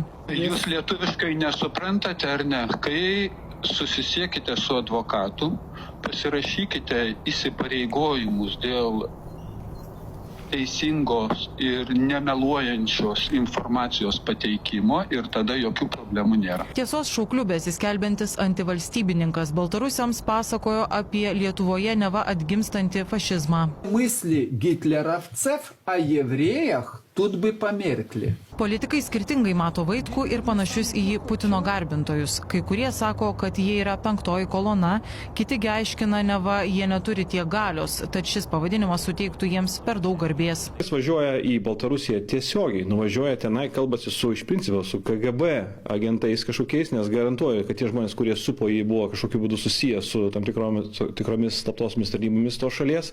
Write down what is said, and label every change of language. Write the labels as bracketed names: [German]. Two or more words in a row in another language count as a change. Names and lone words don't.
[Lithuanian] Jūs lietuviškai nesuprantate ar ne? Kai susisiekite su advokatu, pasirašykite įsipareigojimus dėl teisingos ir nemeluojančios informacijos pateikimo ir tada jokių problemų nėra. Tiesos šaukliu besiskelbiantis antivalstybininkas Baltarusiams pasakojo apie Lietuvoje neva atgimstantį fašizmą. [Russian] Мысли гитлеровцев о евреях тут бы померкли. [Lithuanian] Politikai skirtingai mato Vaitkų ir panašius į jį Putino garbintojus. Kai kurie sako, kad jie yra penktoji kolona, kiti aiškina, neva jie neturi tiek galios, tad šis pavadinimas suteiktų jiems per daug garbės. Jis važiuoja į Baltarusiją tiesiogiai, nuvažiuoja tenai, kalbasi iš principo su KGB agentais kažkokiais, nes garantuoju, kad tie žmonės, kurie supo jį, buvo kažkokiu būdu susiję su tam tikromis slaptosiomis tarnybomis to šalies.